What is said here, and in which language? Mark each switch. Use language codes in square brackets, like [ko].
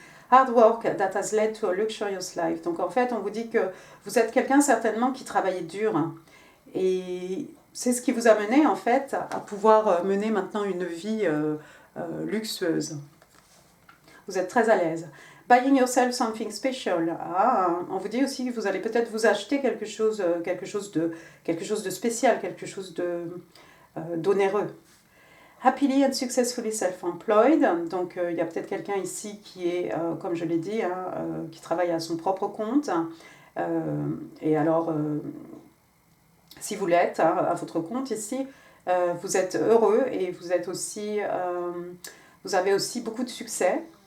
[en] Hard work that has led to a luxurious life. [fr] Donc en fait, on vous dit que vous êtes quelqu'un certainement qui travaillait dur. Et c'est ce qui vous a mené, en fait, à pouvoir mener maintenant une vie luxueuse. Vous êtes très à l'aise. [en] Buying yourself something special. [fr] On vous dit aussi que vous allez peut-être vous acheter quelque chose de spécial, quelque chose d'onéreux. [en] Happily and successfully self-employed. [fr] Donc, il y a peut-être quelqu'un ici qui est, comme je l'ai dit, qui travaille à son propre compte. Et alors, si vous l'êtes, à votre compte ici, vous êtes heureux et vous êtes aussi, vous avez aussi beaucoup de succès.